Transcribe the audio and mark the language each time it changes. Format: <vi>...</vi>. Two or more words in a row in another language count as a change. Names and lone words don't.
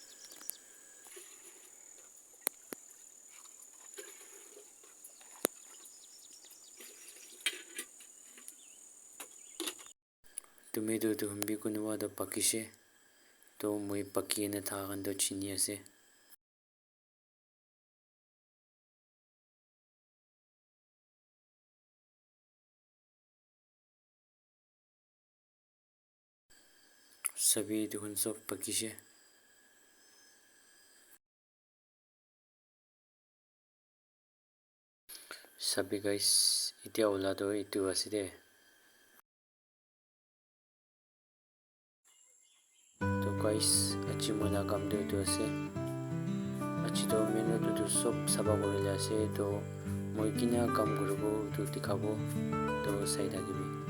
<nag>Tomato etu kan bi kunuba do pakishe to moi pakina tha kan do chini ase. Sabi etu kan sob pakishe. Sabi guys etia ola do etu ase de. To guys achi moila kam do etu ase. Achi to menu do sob saba korile ase to moi kina kam koribo etu dikhabo to sai thakibi.</nag>